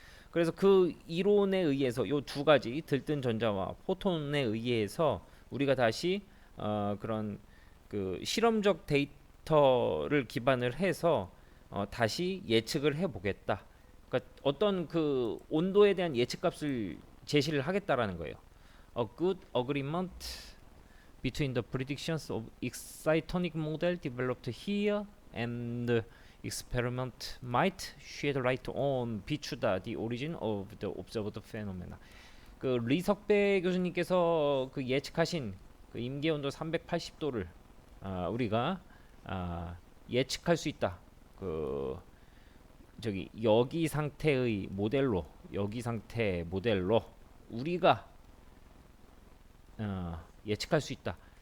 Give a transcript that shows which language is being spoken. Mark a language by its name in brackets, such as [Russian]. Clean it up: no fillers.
[Korean] 그래서 그 이론에 의해서 요 두 가지 들뜬 전자와 포톤에 의해서 우리가 다시 그런 그 실험적 데이터를 기반을 해서 다시 예측을 해보겠다. 그러니까 어떤 그 온도에 대한 예측값을 제시를 하겠다라는 거예요. [English] A good agreement between the predictions of excitonic model developed here and the experiment might shed light on [Korean] 비추다 [English] the origin of the observed phenomena. [Korean] 그 리석배 교수님께서 그 예측하신 그 임계 온도 380도를 우리가 예측할 수 있다. 그 저기 여기 상태의 모델로, 여기 상태 모델로 우리가 예측할 수 있다.